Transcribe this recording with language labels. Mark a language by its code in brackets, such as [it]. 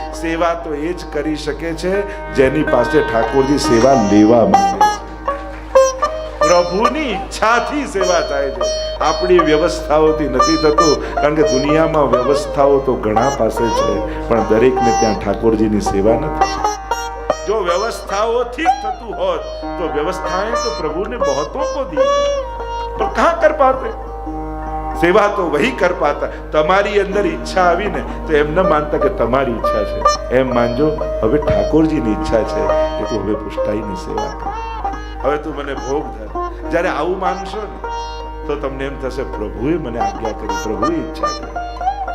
[gu] સેવા તો એ જ કરી શકે છે જેની પાસે ઠાકોરજી સેવા લેવા માંગે છે. પ્રભુની ઈચ્છાથી સેવા થાય છે. આપણી વ્યવસ્થાઓથી નથી થતું, કારણ કે દુનિયામાં વ્યવસ્થાઓ તો ઘણા પાસે છે, પણ દરેકને ત્યાં ઠાકોરજીની સેવા નથી. જો વ્યવસ્થાઓથી થતું હોત તો વ્યવસ્થાएं [hi] तो प्रभु ने बहुतों को दी, पर कहां कर पाते? सेवा तो वही कर पाता. [gu] તમારી અંદર ઈચ્છા આવી ને તો એમ ન માનતા કે તમારી ઈચ્છા છે, એમ માનજો હવે ઠાકોરજીની ઈચ્છા છે કે તું હવે પુષ્ટાઈને સેવા કર, હવે તું મને ભોગ ધર. જ્યારે આવું માનશો ને તો તમને એમ થશે પ્રભુએ મને આજ્ઞા કરી, પ્રભુએ ઈચ્છા કરી.